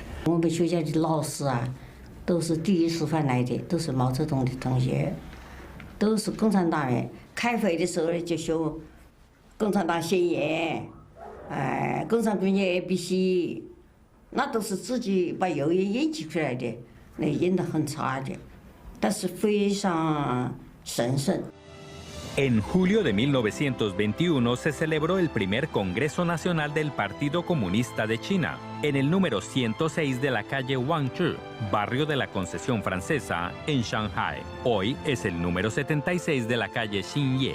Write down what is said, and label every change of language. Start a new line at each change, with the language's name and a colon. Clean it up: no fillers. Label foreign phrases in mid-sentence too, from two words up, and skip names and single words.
Chinese: 我们学校的老师啊，都是第一师范来的，都是毛泽东的同学，都是共产党员。开会的时候就修共产党宣言，共产主义 ABC， 那都是自己把谣言演辑出来的，那演得很差的，但是非常神圣。
Spanish: En julio de 1921 se celebró el primer Congreso Nacional del Partido Comunista de China, en el número 106 de la calle Wangzhi, barrio de la Concesión Francesa, en Shanghái. Hoy es el número 76 de la calle Xinye.